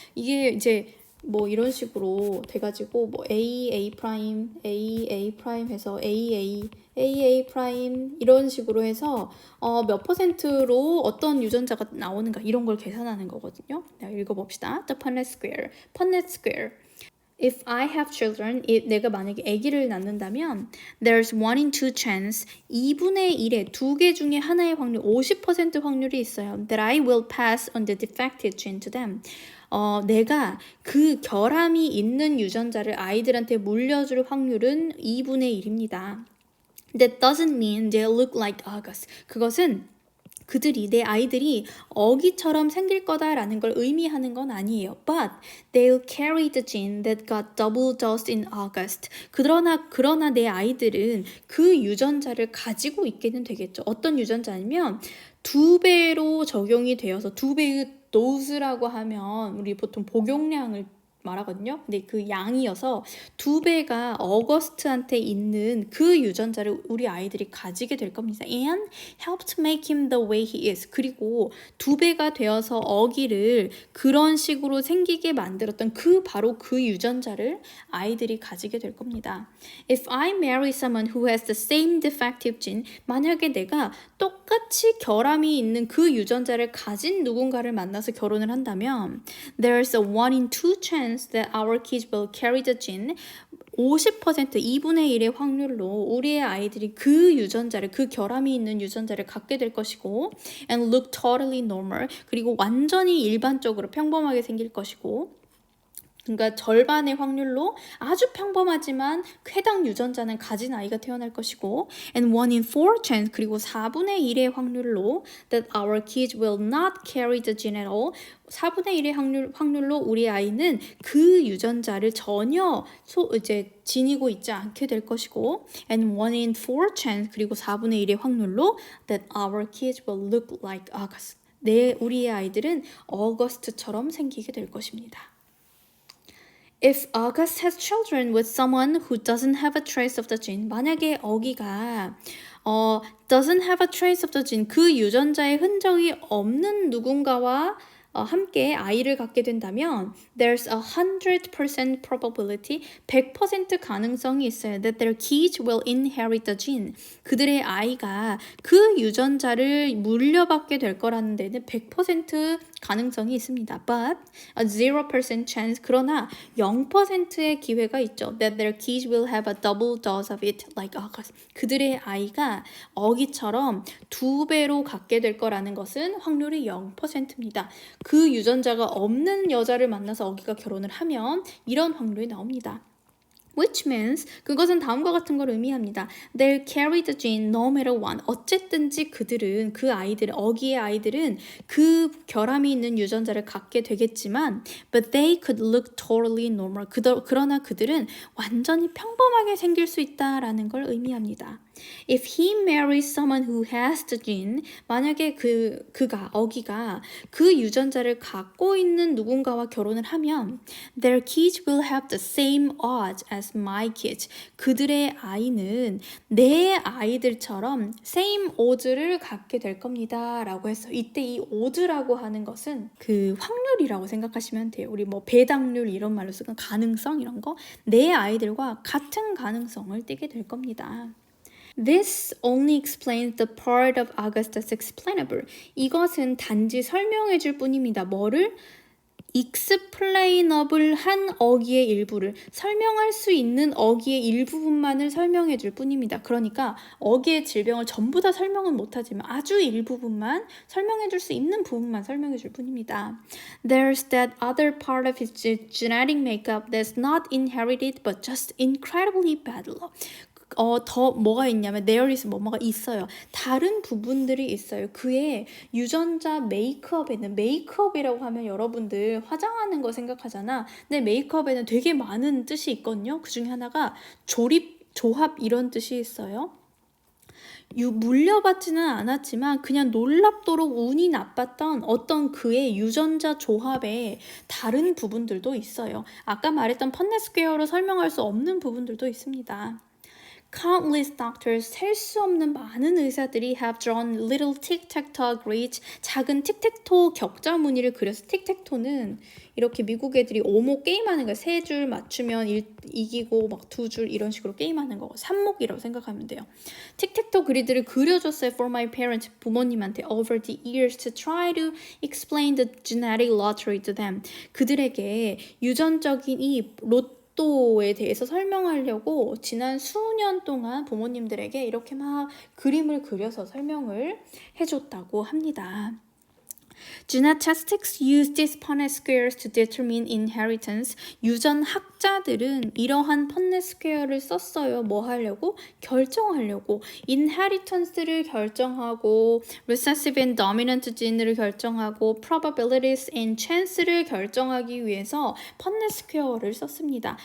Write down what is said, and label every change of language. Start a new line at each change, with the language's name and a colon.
Korean: 이게 이제 뭐 이런 식으로 돼가지고 뭐 A 프라임 해서 AA 프라임 이런 식으로 해서 몇 %로 어떤 유전자가 나오는가 이런 걸 계산하는 거거든요. 읽어봅시다.
English: The Punnett Square. If I have children,
Korean: 내가 만약에 아기를 낳는다면
English: there's 1 in 2 chance
Korean: 2분의 1의 두 개 중에 하나의 확률 50% 확률이 있어요.
English: That I will pass on the defective gene to them.
Korean: 내가 그 결함이 있는 유전자를 아이들한테 물려줄 확률은 2분의 1입니다.
English: That doesn't mean they look like August.
Korean: 그것은 그들이 내 아이들이 어기처럼 생길 거다라는 걸 의미하는 건 아니에요.
English: But they'll carry the gene that got double dosed in August.
Korean: 그러나 내 아이들은 그 유전자를 가지고 있게는 되겠죠. 어떤 유전자냐면 2배로 적용이 되어서 2배의 도즈라고 하면 우리 보통 복용량을 말하거든요. 근데 그 양이어서 2배가 어거스트한테 있는 그 유전자를 우리 아이들이 가지게 될 겁니다.
English: And helped make him the way he is.
Korean: 그리고 2배가 되어서 어기를 그런 식으로 생기게 만들었던 바로 그 유전자를 아이들이 가지게 될 겁니다.
English: If I marry someone who has the same defective gene,
Korean: 만약에 내가 똑같이 결함이 있는 그 유전자를 가진 누군가를 만나서 결혼을 한다면
English: there's a 1 in 2 chance that our kids will carry the gene.
Korean: 50% 2분의 1의 확률로 우리의 아이들이 그 유전자를 그 결함이 있는 유전자를 갖게 될 것이고
English: and look totally normal.
Korean: 그리고 완전히 일반적으로 평범하게 생길 것이고 그러니까 절반의 확률로 아주 평범하지만 해당 유전자는 가진 아이가 태어날 것이고
English: and 1 in 4 chance
Korean: 그리고 4분의 1의 확률로
English: that our kids will not carry the gene at all
Korean: 4분의 1의 확률로 우리 아이는 그 유전자를 전혀 지니고 있지 않게 될 것이고
English: and 1 in 4 chance
Korean: 그리고 4분의 1의 확률로
English: that our kids will look like August
Korean: 우리의 아이들은 어거스트처럼 생기게 될 것입니다.
English: If August has children with someone who doesn't have a trace of the gene,
Korean: 만약에 어기가
English: doesn't have a trace of the gene,
Korean: 그 유전자의 흔적이 없는 누군가와 함께 아이를 갖게 된다면
English: there's a 100% probability
Korean: 100% 가능성이 있어요
English: that their kids will inherit the gene
Korean: 그들의 아이가 그 유전자를 물려받게 될 거라는 데는 100% 가능성이 있습니다.
English: But a 0% chance
Korean: 그러나 0%의 기회가 있죠.
English: That their kids will have a double dose of it like August.
Korean: 그들의 아이가 어기처럼 2배로 갖게 될 거라는 것은 확률이 0%입니다. 그 유전자가 없는 여자를 만나서 어기가 결혼을 하면 이런 확률이 나옵니다.
English: Which means
Korean: 그것은 다음과 같은 걸 의미합니다.
English: They'll carry the gene no matter what.
Korean: 어쨌든지 그들은 어기의 아이들은 그 결함이 있는 유전자를 갖게 되겠지만
English: but they could look totally normal.
Korean: 그러나 그들은 완전히 평범하게 생길 수 있다라는 걸 의미합니다.
English: If he marries someone who has the gene,
Korean: 만약에 어기가 그 유전자를 갖고 있는 누군가와 결혼을 하면
English: their kids will have the same odds as my kids.
Korean: 그들의 아이는 내 아이들처럼
English: same odds
Korean: 를 갖게 될 겁니다. 라고 해서 이때 이 odds라고 하는 것은 그 확률이라고 생각하시면 돼요. 우리 배당률 이런 말로 쓰는 가능성 이런 거 내 아이들과 같은 가능성을 띠게 될 겁니다.
English: This only explains the part of August that's explainable.
Korean: 이것은 단지 설명해 줄 뿐입니다. 뭐를? explainable 한 어기의 일부를 설명할 수 있는 어기의 일부분만을 설명해 줄 뿐입니다. 그러니까 어기의 질병을 전부 다 설명은 못하지만 아주 일부분만 설명해 줄 수 있는 부분만 설명해 줄 뿐입니다.
English: There's that other part of his genetic makeup that's not inherited but just incredibly bad luck.
Korean: 더 뭐가 있냐면
English: there is
Korean: 뭐가 있어요. 다른 부분들이 있어요. 그의 유전자 메이크업이라고 하면 여러분들 화장하는 거 생각하잖아. 근데 메이크업에는 되게 많은 뜻이 있거든요. 그 중에 하나가 조합 이런 뜻이 있어요. 물려받지는 않았지만 그냥 놀랍도록 운이 나빴던 어떤 그의 유전자 조합에 다른 부분들도 있어요. 아까 말했던 펀넷스퀘어로 설명할 수 없는 부분들도 있습니다.
English: Countless doctors,
Korean: 셀 수 없는 많은 의사들이
English: have drawn little tic-tac-toe grids,
Korean: 작은 틱택토 격자 무늬를 그려서 틱택토는 이렇게 미국 애들이 오목 게임하는 거예요. 3줄 맞추면 이기고 막 2줄 이런 식으로 게임하는 거. 삼목이라고 생각하면 돼요. 틱택토 그리드를 그려줬어요.
English: For my parents,
Korean: 부모님한테
English: over the years to try to explain the genetic lottery to them.
Korean: 그들에게 유전적인 이 로또에 대해서 설명하려고 지난 수년 동안 부모님들에게 이렇게 막 그림을 그려서 설명을 해줬다고 합니다.
English: Geneticists use these Punnett squares to determine inheritance.
Korean: 유전학자들은 이러한 펀넷 스퀘어를 썼어요. 뭐 하려고? 결정하려고. inheritance를 결정하고
English: recessive and dominant gene
Korean: 를 결정하고
English: probabilities and chance
Korean: 를 결정하기 위해서 펀넷 스퀘어를 썼습니다.